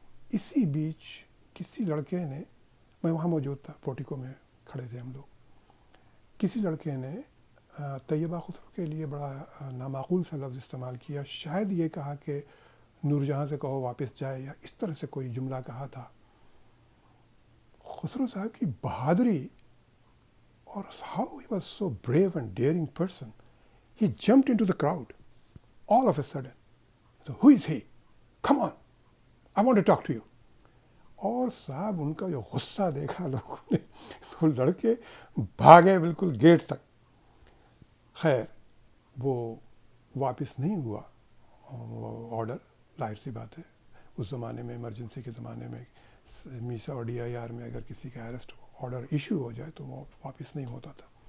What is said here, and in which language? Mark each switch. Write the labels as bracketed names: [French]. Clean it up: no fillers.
[Urdu] اسی بیچ کسی لڑکے نے, میں وہاں موجود تھا, پورٹیکو میں کھڑے تھے ہم لوگ, کسی لڑکے نے طیبہ خسرو کے لیے بڑا نامعقول سا لفظ استعمال کیا. شاید یہ کہا کہ نور جہاں سے کہو واپس جائے, یا اس طرح سے کوئی جملہ کہا تھا. خسرو صاحب کی بہادری, اور [English] how he was so brave and daring person, he jumped into the crowd all of a sudden. So who is he? Come on, I want to talk to you. [Urdu] اور صاحب ان کا جو غصہ دیکھا لوگوں نے, تو لڑکے بھاگے بالکل گیٹ تک. خیر وہ واپس نہیں ہوا آرڈر, ظاہر سی بات ہے. اس زمانے میں, ایمرجنسی کے زمانے میں, میسا اور DIR میں اگر کسی کا اریسٹ آرڈر ایشو ہو جائے تو وہ واپس نہیں ہوتا تھا.